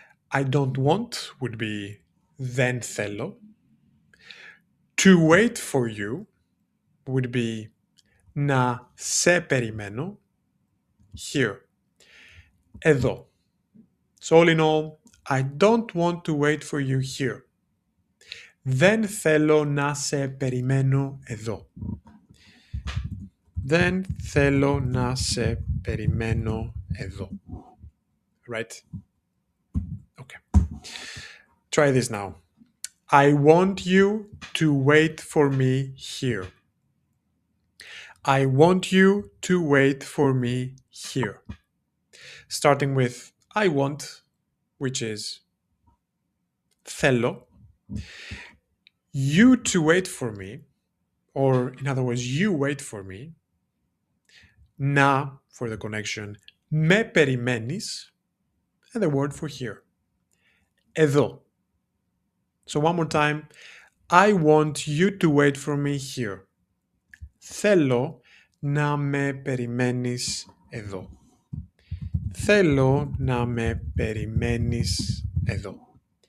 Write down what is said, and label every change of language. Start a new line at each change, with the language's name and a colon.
English: I don't want would be
Greek: δεν θέλω.
English: To wait for you would be
Greek: να σε περιμένω.
English: Here. Εδώ. So all in all, I don't want to wait for you here.
Greek: Δεν θέλω να σε περιμένω εδώ. Δεν θέλω να σε περιμένω εδώ.
English: Right? Okay. Try this now. I want you to wait for me here. I want you to wait for me here. Starting with I want, which is θέλω. You to wait for me, or in other words, you wait for me. Να for the connection.
Greek: Με περιμένεις,
English: and the word for here. Εδώ. So one more time. I want you to wait for me here.
Greek: Θέλω να με περιμένεις εδώ. Θέλω να με περιμένεις εδώ.